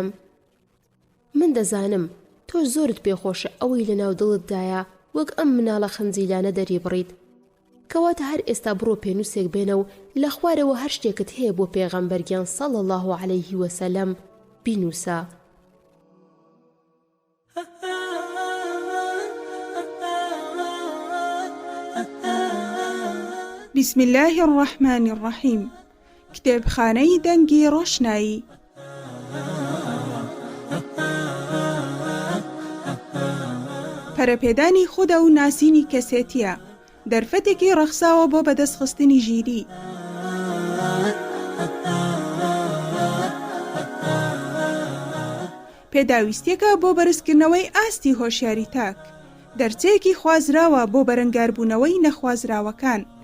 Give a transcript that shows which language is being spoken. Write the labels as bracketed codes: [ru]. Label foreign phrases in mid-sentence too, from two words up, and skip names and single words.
[ckb] من دەزانم تۆش زۆرت پێخۆشە ئەوەی لە ناو دڵتدایە وەک ئەم مناڵە خەنزیلانە دەری بڕیت. کەواتە هەر ئێستا بڕۆ پێنووسێک بێنە و لە خوارەوە هەر شتێکت هەیە بۆ پێغەمبەرگیان [ar] صلی الله علیه وسلم [ckb] بینووسە. [ar] بسم الله الرحمن الرحیم. [ckb] کتێبخانەی دەنگی ڕۆشنایی. پەرەپێدانی خودە و ناسینی کەسێتیە، دەرفەتێکی ڕەخساوە بۆ بەدەستخستنی ژیری. پێداویستیەکە بۆ بەرزکردنەوەی ئاستی هۆشیاری تاک، دەرچەیەکی خوازراوە بۆ بەرەنگاربوونەوەی نەخوازراوەکان.